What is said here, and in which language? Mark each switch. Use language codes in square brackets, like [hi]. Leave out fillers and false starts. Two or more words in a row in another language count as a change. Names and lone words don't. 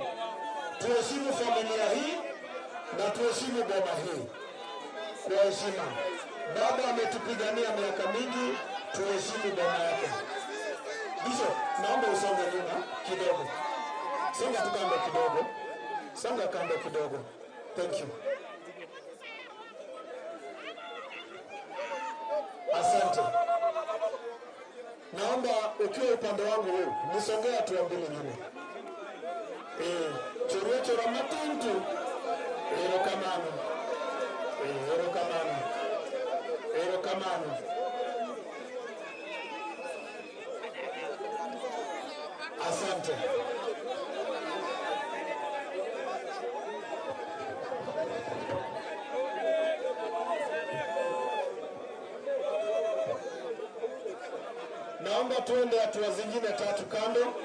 [sw] Tuheshimu familia hii na tuheshimu boma hii. Kwa heshima. Baba ametupigania miaka mingi, tuheshimu boma yake. Bishop, naomba usonge nyuma kidogo. Songa tu kando kidogo. Songa kando kidogo. [en] Thank you. [sw] Asante. Naomba ukiwa upande wangu huu, nisongea tu mbele nyuma. Churucho la matuntu. [luo] Ero kamano. Ero kamano. Ero kamano. [sw] Asante. Naomba tuende hatua zingine tatu kando.